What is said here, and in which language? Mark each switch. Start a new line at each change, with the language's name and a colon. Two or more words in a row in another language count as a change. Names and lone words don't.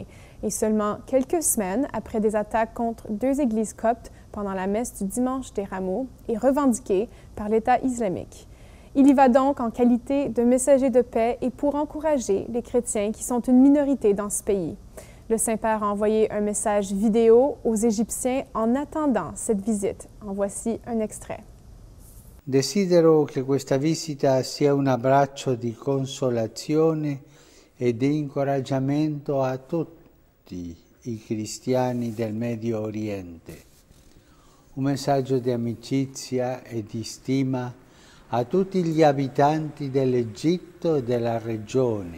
French: Et seulement quelques semaines après des attaques contre 2 églises coptes pendant la messe du dimanche des Rameaux et revendiquées par l'État islamique. Il y va donc en qualité de messager de paix et pour encourager les chrétiens qui sont une minorité dans ce pays. Le Saint-Père a envoyé un message vidéo aux Égyptiens en attendant cette visite. En voici un extrait.
Italian: Desidero che questa visita sia un abbraccio di consolazione e di incoraggiamento a tutti i cristiani del Medio Oriente. Un messaggio di amicizia e di stima a tutti gli abitanti dell'Egitto e della regione.